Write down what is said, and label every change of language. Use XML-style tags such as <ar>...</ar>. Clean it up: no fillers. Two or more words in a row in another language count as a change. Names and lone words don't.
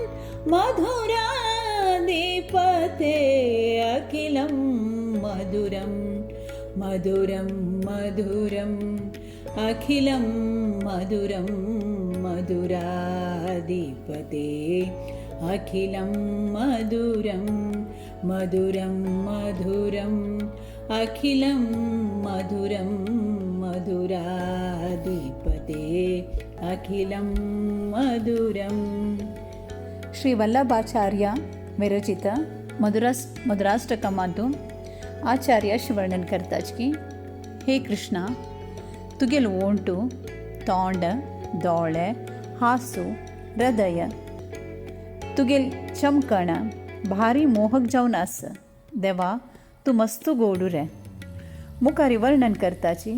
<sa>मधुराधिपते अखिलं मधुरं मधुरं मधुरम् अखिलं मधुरं मधुराधिपते अखिलं मधुरं मधुरं मधुरम् अखिलं मधुरं मधुराधिपते अखिलं मधुरम्</sa> <kok>ಶ್ರೀ ವಲ್ಲಭಾಚಾರ್ಯ विरचित मधुराष्टकमातून आचार्य अशें वर्णन करतात की हे कृष्णा तुगेल ओंटू तोंड दोळे हांसू हृदय तुगेल चमकण भारी मोहक जावन आस देवा तूं मस्त गोडू रे मुखारी वर्णन करताची</kok>